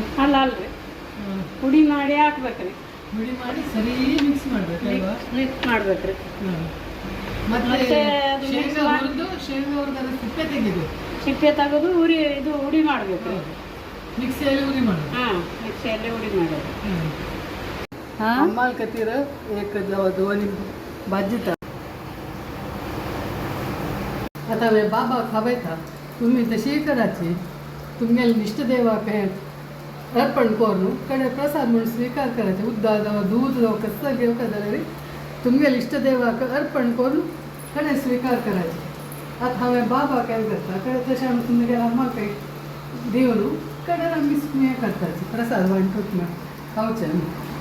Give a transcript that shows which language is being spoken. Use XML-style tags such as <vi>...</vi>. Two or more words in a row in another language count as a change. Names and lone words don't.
<kn>ಅಲ್ಲ ಅಲ್ರಿ ಪುಡಿ ಮಾಡಿ ಹಾಕ್ಬೇಕ್ರಿ ಹುಡಿ ಮಾಡಿ ಸರಿ ಮಿಕ್ಸ್ ಮಾಡ್ಬೇಕಲ್ವಾ ಮಿಕ್ಸ್ ಮಾಡ್ಬೇಕ್ರಿ ಮತ್ತೆ ಮತ್ತೆ ಅದು ಶೇಂಗಾ ಹುರಿದು ಶೇಂಗಾ ಹುರಿದು ಅದರ ಸಿಪ್ಪೆ ತೆಗೆದು ಸಿಪ್ಪೆ ತೆಗೆದು ಇದು ಉಡಿ ಮಾಡ್ಬೇಕ್ರಿ ಮಿಕ್ಸಿಯಲ್ಲಿ ಉರಿ ಮಾಡೋದು ಹಾ ಮಿಕ್ಸಿಯಲ್ಲಿ ಉಡಿ ಮಾಡೋದು हां</kn> <kok>अम्माल खातीर एक दोन भाजीता आता हांवें बाबा खावयता तुमी तशी कराची तुमगेले इष्टदेवाक हें अर्पण करून कडेन प्रसाद म्हणून स्वीकार करायचे उद्दा जावं दूध जावं कसं घेवका जाल्यार तुमगेले इष्टदेवाक अर्पण करून कडेन स्वीकार करायचे आतां हांवें बाबाक हें करता कडेन तशें आमी तुमगेल्या अम्माक दिवन कडेन आमी हें करताची प्रसाद वांटूच ना खावचें आमी</kok>